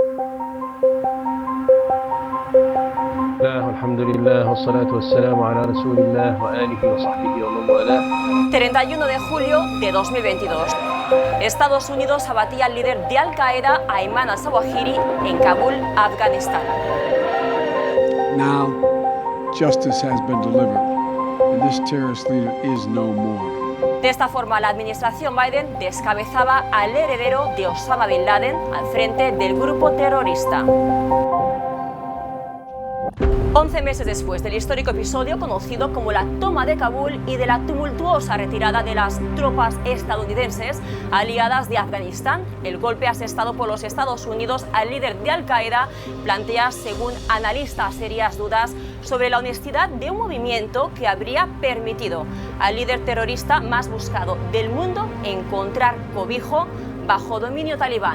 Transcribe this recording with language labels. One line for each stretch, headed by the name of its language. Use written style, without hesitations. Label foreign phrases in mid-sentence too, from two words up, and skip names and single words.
Arabic: الحمد لله والصلاة والسلام على رسول الله وآله وصحبه ومن والاه.
Spanish: 31 de julio de 2022. Estados Unidos abatía al líder de Al-Qaeda, Ayman al-Zawahiri, en Kabul, Afganistán.
English: Now, justice has been delivered, and this terrorist leader is no more.
Spanish: De esta forma, la administración Biden descabezaba al heredero de Osama Bin Laden al frente del grupo terrorista. 11 meses después del histórico episodio conocido como la toma de Kabul y de la tumultuosa retirada de las tropas estadounidenses aliadas de Afganistán, el golpe asestado por los Estados Unidos al líder de Al-Qaeda plantea, según analistas, serias dudas sobre la honestidad de un movimiento que habría permitido al líder terrorista más buscado del mundo encontrar cobijo bajo dominio talibán.